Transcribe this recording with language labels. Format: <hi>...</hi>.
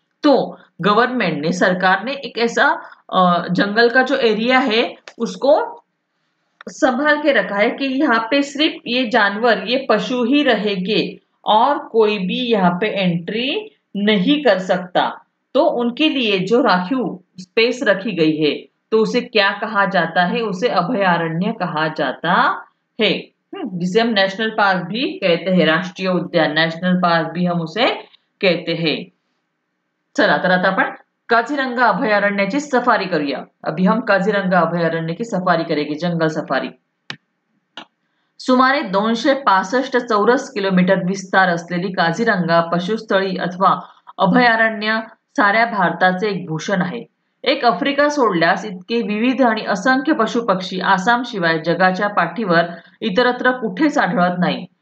<hi>तो गवर्नमेंट ने, सरकार ने एक ऐसा जंगल का जो एरिया है उसको संभाल के रखा है कि यहाँ पे सिर्फ ये जानवर, ये पशु ही रहेंगे और कोई भी यहाँ पे एंट्री नहीं कर सकता। तो उनके लिए जो राखीव स्पेस रखी गई है, तो उसे क्या कहा जाता है? उसे अभयारण्य कहा जाता है, जिसे हम नेशनल पार्क भी कहते हैं, राष्ट्रीय उद्यान, नेशनल पार्क भी हम उसे कहते हैं।</hi> <mr>चला, तर आता आपण काझीरंगा अभयारण्याची सफारी करूया।</mr> <hi>अभी हम काझीरंगा अभयारण्य की सफारी करेंगे, जंगल सफारी।</hi> <mr>सुमारे 265 चौरस किलोमीटर विस्तार असलेली काझीरंगा पशुस्थळी अथवा अभयारण्य साऱ्या भारताचे एक भूषण आहे। एक आफ्रिका सोडल्यास इतके विविध आणि असंख्य पशुपक्षी आसाम शिवाय जगाच्या पाठीवर इतरत्र कुठेच आढळत नाही।</mr>